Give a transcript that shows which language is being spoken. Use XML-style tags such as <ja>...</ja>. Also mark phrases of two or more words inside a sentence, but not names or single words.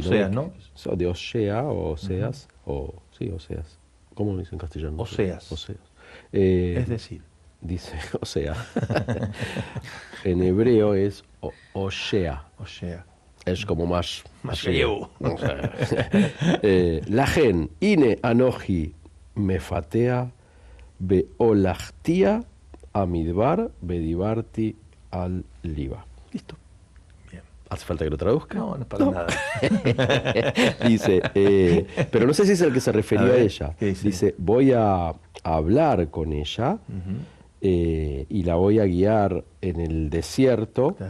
<es>Oseas, ¿no? De Osea o Oseas, sí, Oseas. ¿Cómo lo dice en castellano? Oseas. Oseas. Es decir, Dice, o sea, en hebreo es Oshea. o sea, Es como más feo.</es> <he>לכן הנה אנכי מפתיה והלכתיה המדבר ודברתי על לבה.</he> <es>Listo. bien. ¿Hace falta que lo traduzca? No, no es para nada. Dice, pero no sé si es el que se refirió A a, ver, ella. ¿qué dice? Voy a hablar con ella y la voy a guiar en el desierto, Claro.</es>